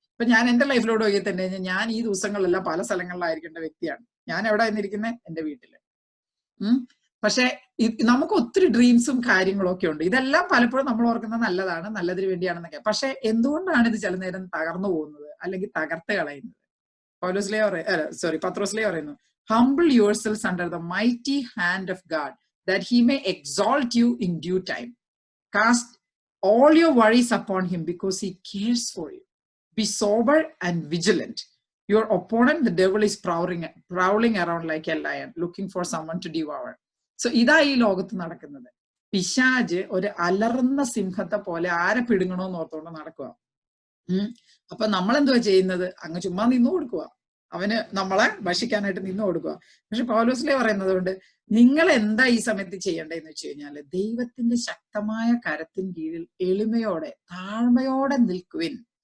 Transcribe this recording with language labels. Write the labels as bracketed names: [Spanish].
[Malayalam] ഇപ്പൊ ഞാൻ എന്റെ ലൈഫിലോട് നോക്കി തന്നെ ഞാൻ ഈ ദിവസങ്ങളിലെല്ലാം പല സ്ഥലങ്ങളിലായിരിക്കേണ്ട വ്യക്തിയാണ്. ഞാൻ എവിടെ നിന്നിരിക്കുന്നത്? എന്റെ വീട്ടില്. പക്ഷെ നമുക്ക് ഒത്തിരി ഡ്രീംസും കാര്യങ്ങളും ഒക്കെ ഉണ്ട്. ഇതെല്ലാം പലപ്പോഴും നമ്മൾ ഓർക്കുന്നത് നല്ലതാണ്, നല്ലതിന് വേണ്ടിയാണെന്നൊക്കെ. പക്ഷെ എന്തുകൊണ്ടാണ് ഇത് ചില നേരം തകർന്നു പോകുന്നത് അല്ലെങ്കിൽ തകർത്ത് കളയുന്നത്? പത്രോസ്ലേ പറയുന്നു, [English] humble yourselves under the mighty hand of God, that he may exalt you in due time. Cast all your worries upon him, because he cares for you. Be sober and vigilant. Your opponent, the devil, is prowling around like a lion, looking for someone to devour. [Malayalam] So ഇതാ ഈ ലോകത്ത് നടക്കുന്നത്. പിശാച് ഒരു അലറുന്ന സിംഹത്തെ പോലെ ആരെ പിടുങ്ങണോന്ന് ഓർത്തോണ്ട് നടക്കുക. അപ്പൊ നമ്മളെന്തുവാ ചെയ്യുന്നത്? അങ്ങ് ചുമ്മാ നിന്നു കൊടുക്കുക, അവന് നമ്മളെ ഭക്ഷിക്കാനായിട്ട് നിന്നു കൊടുക്കുക. പക്ഷെ പൗലോസ്ലേ പറയുന്നത് കൊണ്ട് നിങ്ങൾ എന്താ ഈ സമയത്ത് ചെയ്യേണ്ടതെന്ന് വെച്ച് കഴിഞ്ഞാല്, ദൈവത്തിന്റെ ശക്തമായ കരത്തിൻ കീഴിൽ എളിമയോടെ താഴ്മയോടെ നിൽക്കുവിൻ.